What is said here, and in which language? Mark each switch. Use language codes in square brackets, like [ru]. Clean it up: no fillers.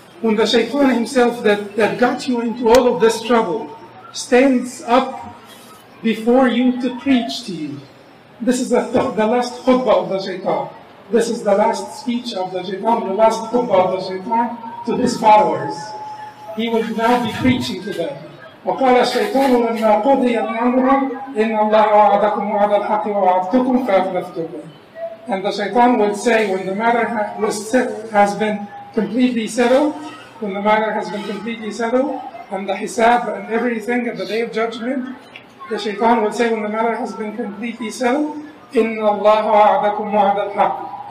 [en] When the shaitan himself that got you into all of this trouble stands up before you to preach to you. This is the last khutbah of the shaitan. This is the last speech of the shaitan, the last khutbah of the shaitan to his followers. He will now be preaching to them. [ar] وقال الشيطان لما قضي الأمر إن الله وعدكم وعد الحق ووعدتكم فأخلفتكم. [en] And the shaitan will say, when the matter has been completely settled, and the hisab and everything at the Day of Judgment, the shaitan will say, when the matter has been completely settled, [ar] إِنَّ اللَّهَ وَعَدَكُمْ وَعَدَ الْحَقِّ.